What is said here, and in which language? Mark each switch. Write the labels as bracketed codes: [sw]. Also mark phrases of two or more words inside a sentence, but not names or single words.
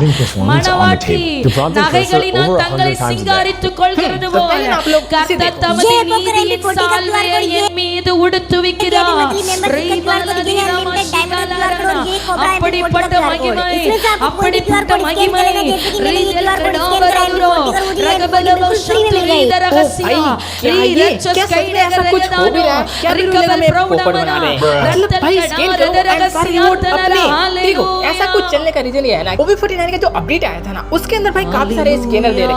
[ta] மணவாட்டி நகைகளினால் தங்களை சிங்காரித்துக் கொள்கிறது போல கர்த்தர் தமது நீதியின் சால்வையை என் மீது உடுத்துவிக்கிறார். அப்படிப்பட்ட மகிமை அப்படிப்பட்ட மகிமை [hi] ऐसा कुछ चलने का रीजन ये है ना, OV49 का जो अपडेट आया था ना, उसके अंदर भाई काफी सारे स्कैनर दे रखे